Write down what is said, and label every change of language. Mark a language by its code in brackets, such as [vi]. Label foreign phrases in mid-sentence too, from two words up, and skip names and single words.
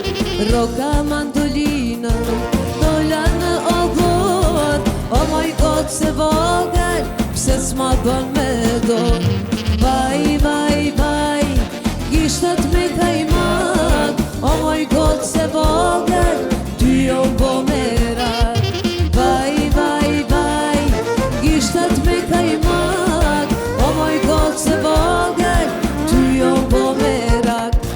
[sq] Roka mandolina, dola në obor, [en] oh my god [sq] se vogël, pse s'ma bën me dor. Vaj, vaj, vaj, gishtat me kajmak, [en] oh my god [sq] se vogël, ty jo bo merak. Vaj, vaj, vaj, gishtat me kajmak, [en] oh my god [sq] se vogël, ty jo bo merak.